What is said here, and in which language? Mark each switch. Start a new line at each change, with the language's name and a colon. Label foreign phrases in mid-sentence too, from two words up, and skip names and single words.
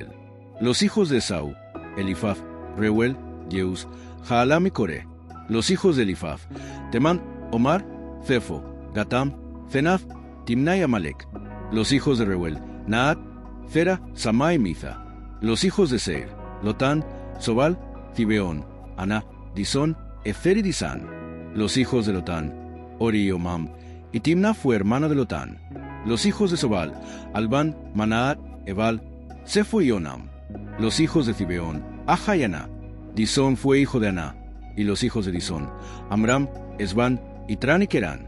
Spanish: Los hijos de Esau: Elifaz, Reuel, Jeus, Jaalam y Coré. Los hijos de Elifaz: Temán, Omar, Cefo, Gatam, Cenaz, Timna y Amalek. Los hijos de Reuel: Naat, Zera, Samá y Miza. Los hijos de Seir: Lotán, Sobal, Zibeón, Aná, Disón, Ezer y Disán. Los hijos de Lotán: Ori y Omam. Y Timna fue hermana de Lotán. Los hijos de Sobal: Albán, Manaat, Ebal, Sefo y Onam. Los hijos de Zibeón: Aja y Aná. Disón fue hijo de Aná. Y los hijos de Disón: Amram, Esbán, Itran y Kerán.